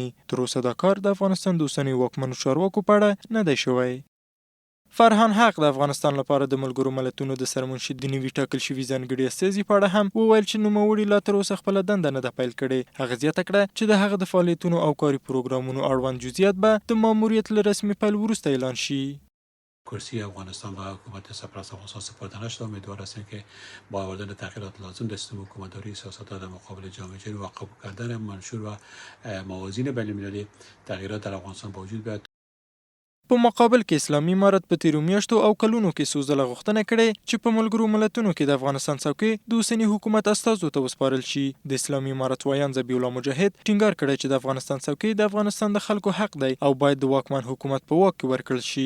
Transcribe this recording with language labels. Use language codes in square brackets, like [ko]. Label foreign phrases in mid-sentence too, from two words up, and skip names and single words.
[ps] تر اوسه دا کار د افغانستان د اوسنیو واکمنو چارواکو په اړه نه دی شوی. فرحان حق د افغانستان لپاره د ملګرو ملتونو د سرمنشي د نوي ټاکل شوي ځانګړي استازي په اړه هم وویل چې نوموړي لا تر اوسه خپله دنده نه ده پیل کړې. هغه زیاته کړه چې د هغه د فعالیتونو او کاري پروګرامونو اړوند جزئیات به د ماموریت له رسمي پیل وروسته اعلان شي. [fa] کرسی افغانستان و حکومت سرپرست افغانستان سپرده نشده. امیدوار هستیم که با آوردن تغییرات لازم در سیستم حکومتداری سیاست‌ها در مقابل جامعه جهانی و قبول کردن منشور و موازین بین‌المللی تغییرات در افغانستان با وجود بیاد. [ps] په مقابل کې اسلامي امارت په تیرو میاشتو او کلونو کې څو ځله غوښتنه کړې چې په ملګرو ملتونو کې د افغانستان څوکۍ د اوسني حکومت استازو ته وسپارل شي. د اسلامي امارت وایان ذبیح الله مجاهد ټینګار کړی چې د افغانستان څوکۍ د افغانستان د خلکو حق دی او باید د واکمن حکومت په واک کې ورکړل شي.